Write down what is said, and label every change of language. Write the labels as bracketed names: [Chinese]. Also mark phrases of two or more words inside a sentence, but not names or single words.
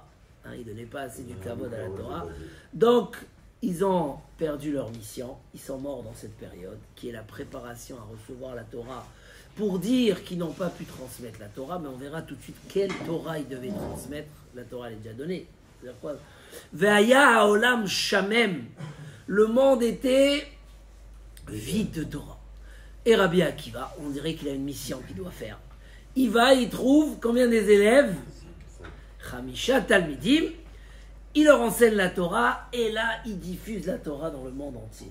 [French] Ils ne donnaient pas assez du kavod à la Torah. Donc, ils ont perdu leur mission. Ils sont morts dans cette période, qui est la préparation à recevoir la Torah, pour dire qu'ils n'ont pas pu transmettre la Torah, mais on verra tout de suite quelle Torah ils devaient transmettre. La Torah elle est déjà donnée. C'est-à-dire quoi? [Hebrew] והיה העולם שמם. [French] Le monde était vide de Torah. Et Rabbi Akiva, on dirait qu'il a une mission qu'il doit faire. Il va, il trouve combien des élèves? [Hebrew] חמישה תלמידים. [French] Il leur enseigne la Torah et là, il diffuse la Torah dans le monde entier.